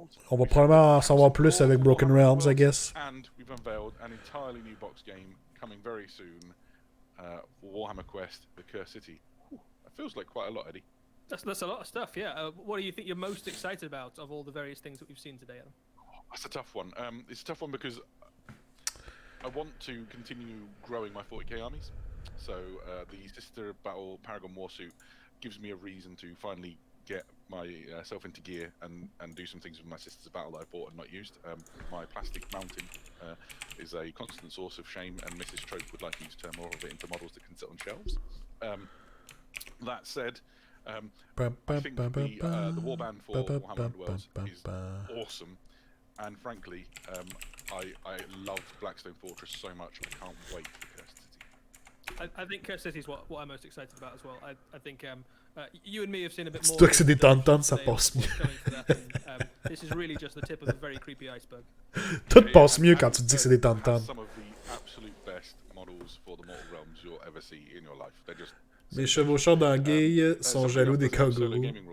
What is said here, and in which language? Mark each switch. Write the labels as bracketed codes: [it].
[fr] On va probablement en savoir plus avec Broken Realms, [en] I guess. And we've unveiled an entirely new box game coming very soon for Warhammer Quest: The Cursed City. That feels like quite a lot, Eddie. That's a lot of stuff, yeah. What do you think you're most excited about of all the various things that we've seen today, Adam? That's a tough one. It's a tough one because I want to continue growing my 40k armies. So the Sister Battle Paragon Warsuit gives me a reason to finally get myself into gear and do some things with my Sisters of Battle that I bought and not used. My plastic mountain is a constant source of shame, and Mrs. Trope would like me to turn more of it into models that can sit on shelves. That said, I think the warband for Warhammer Worlds is awesome, and frankly, I love Blackstone Fortress so much. I can't wait for Cursed City. I think Curse City is what I'm most excited about as well. I think you and me have seen a bit more. [fr] Dis-toi que c'est des tauntaunts, ça passe mieux. [en] This is really just the tip of a very creepy iceberg. [fr] Tout passe mieux quand tu te dis que c'est des tauntaunts. [en] Some of the absolute best models for the Mortal Realms you'll ever see in your life. They're just [fr] Les chevaucheurs d'anguilles sont jaloux des kangourous.